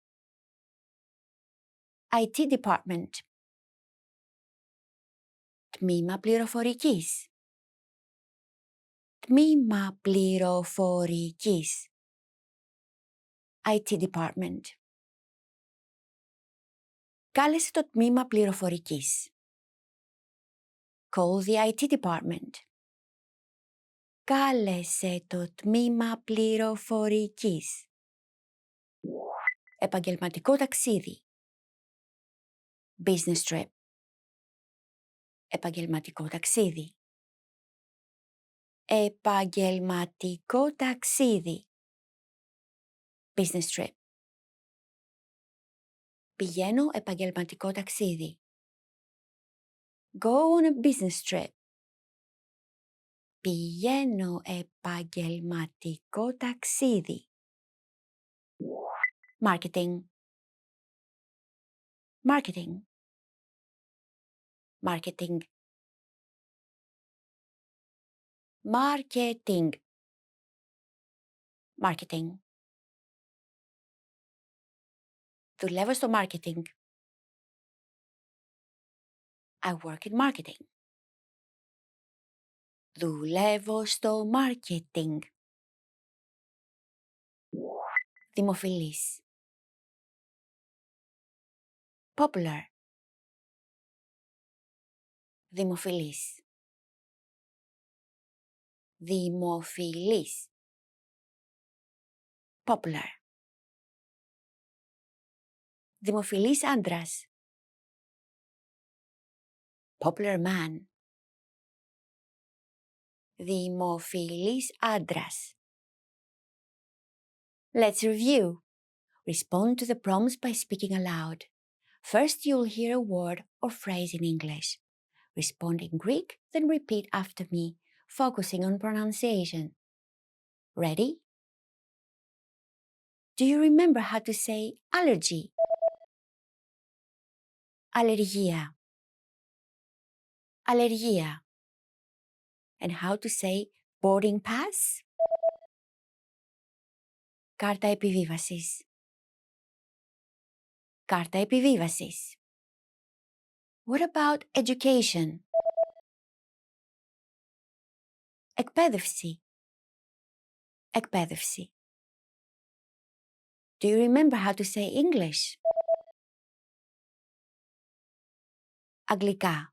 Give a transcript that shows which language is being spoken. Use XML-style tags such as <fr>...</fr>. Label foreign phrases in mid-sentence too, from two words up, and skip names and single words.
<en>IT department.</en> <el>Τμήμα πληροφορικής. Τμήμα πληροφορικής.</el> <en>IT department.</en> <el>Κάλεσε το τμήμα πληροφορικής.</el> <en>Call the IT department.</en> <el>Κάλεσε το τμήμα πληροφορικής. Επαγγελματικό ταξίδι.</el> <en>Business trip.</en> <el>Επαγγελματικό ταξίδι. Επαγγελματικό ταξίδι.</el> <en>Business trip.</en> <el>Πηγαίνω επαγγελματικό ταξίδι.</el> <en>Go on a business trip.</en> <el>Πηγαίνω επαγγελματικό ταξίδι.</el> <en>Marketing. Marketing. Marketing. Marketing.</en> <el>Marketing. Δουλεύω στο marketing.</el> <en>I work in marketing.</en> <el>Δουλεύω στο marketing. Δημοφιλής.</el> <en>Popular. Δημοφιλής.</en> <el>Δημοφιλής. Popular. Δημοφιλής άντρας.</el> <en>Popular man.</en> <el>Δημοφιλής άντρας.</el> <en>Let's review. Respond to the prompts by speaking aloud. First, you'll hear a word or phrase in English. Respond in Greek, then repeat after me, focusing on pronunciation. Ready? Do you remember how to say allergy?</en> <el>Αλλεργία. Αλλεργία.</el> <en>And how to say boarding pass?</en> <el>Κάρτα επιβίβασης. Κάρτα επιβίβασης.</el> <en>What about education?</en> <el>Εκπαίδευση. Εκπαίδευση.</el> <en>Do you remember how to say English?</en> <el>Αγγλικά.</el>